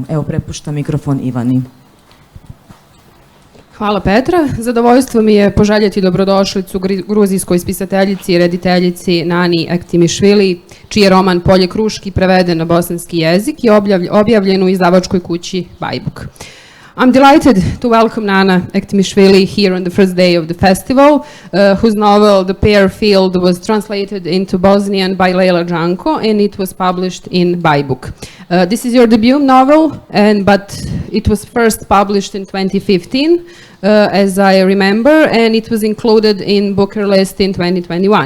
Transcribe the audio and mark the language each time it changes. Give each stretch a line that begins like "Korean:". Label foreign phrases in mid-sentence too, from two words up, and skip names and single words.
Bosnian: Evo, prepuštam mikrofon Ivani. Hvala Petra. Zadovoljstvo mi je poželjeti dobrodošlicu gruzijskoj spisateljici i rediteljici Nani EKVTIMISHVILI, čiji je roman Polje, kruški preveden na bosanski jezik i objavljen u izdavačkoj kući Bajbuk.
English: I'm delighted to welcome Nana EKVTIMISHVILI here on the first day of the festival, whose novel The Pear Field was translated into Bosnian by Lejla Đanko and it was published in Bajbuk. This is your debut novel, but it was first published in 2015, as I remember, and it was included in Booker List in 2021.